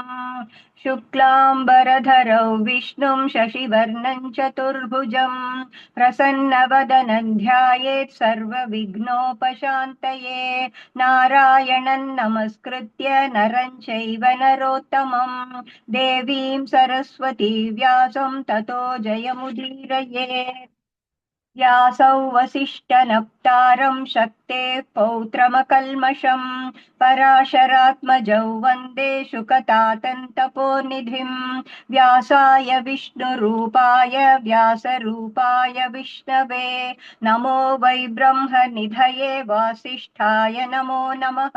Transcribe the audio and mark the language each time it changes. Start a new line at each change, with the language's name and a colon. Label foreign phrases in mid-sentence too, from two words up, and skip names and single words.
Sanskrit: శుక్లాంబరధరౌ విష్ణుం శశివర్ణం చతుర్భుజం ప్రసన్నవదనం ధ్యాయేత్ సర్వవిఘ్నోపశాంతయే. నారాయణం నమస్కృత్య నరం చైవ నరోత్తమం దేవీం సరస్వతీ వ్యాసం తతో జయముదీరయేత్. వ్యాసౌ వసిష్ఠనప్తారం శక్तेः पौत्रमकल्मषम् पराशरात्मजौ वन्दे शुकतातन्तपोनिधिम्. व्यासाय विष्णुरूपाय व्यासरूपाय विष्णवे नमो वै ब्रह्मनिधये वासिष्ठाय नमो नमः.